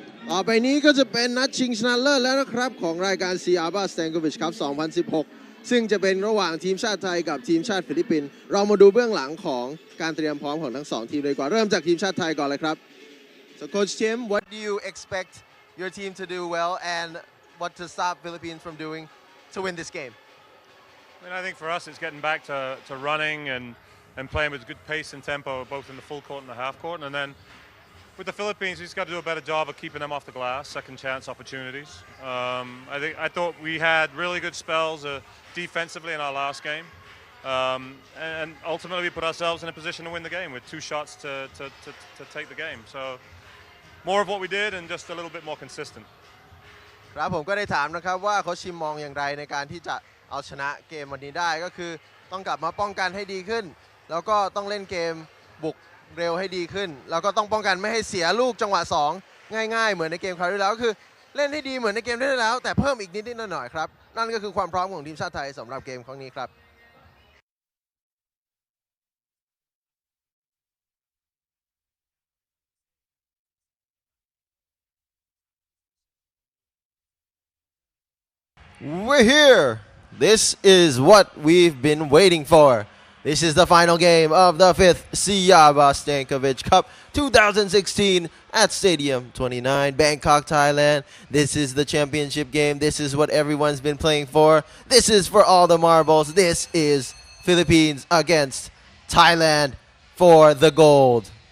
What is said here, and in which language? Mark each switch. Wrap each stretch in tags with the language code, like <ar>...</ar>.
<th>ต่อไปนี้ก็จะเป็นนัดชิงชนะเลิศแล้วนะครับของรายการ SEABA Stankovic ครับ 2016 ซึ่งจะเป็นระหว่างทีมชาติไทยกับทีมชาติฟิลิปปินส์เรามาดูเบื้องหลังของการเตรียมพร้อมของทั้ง2ทีมเลยดีกว่าเริ่มจากทีมชาติไทยก่อนเลยครับ</th> <en>So Coach Tim, what do you expect your team to do well and what to stop Philippines from doing to win this game? I think for us it's getting back to running and playing with good pace and tempo both in the full court and the half court, and then with the Philippines we've just got to do a better job of keeping them off the glass, second chance opportunities. I thought we had really good spells defensively in our last game, and ultimately we put ourselves in a position to win the game with 2 shots to take the game. So more of what we did and just a little bit more consistent.</en> <th>ครับผมก็ได้ถามนะครับว่าโค้ชชิมมองอย่างไรในการที่จะเอาชนะเกมวันนี้ได้ก็คือต้องกลับมาป้องกันให้ดีขึ้นแล้วก็ต้องเล่นเกม บุกเร็วให้ดีขึ้นแล้วก็ต้องป้องกันไม่ให้เสียลูกจังหวะ2ง่ายๆเหมือนในเกมคราวที่แล้วก็คือเล่นให้ดีเหมือนในเกมที่แล้วแต่เพิ่มอีกนิดๆหน่อยๆครับนั่นก็คือความพร้อมของทีมชาติไทยสำหรับเกมครั้งนี้ครับ</th> <en>We're here. This is what we've been waiting for. This is the final game of the 5th SEABA Stankovic Cup 2016 at Stadium 29, Bangkok, Thailand. This is the championship game. This is what everyone's been playing for. This is for all the marbles. This is Philippines against Thailand for the gold.</en>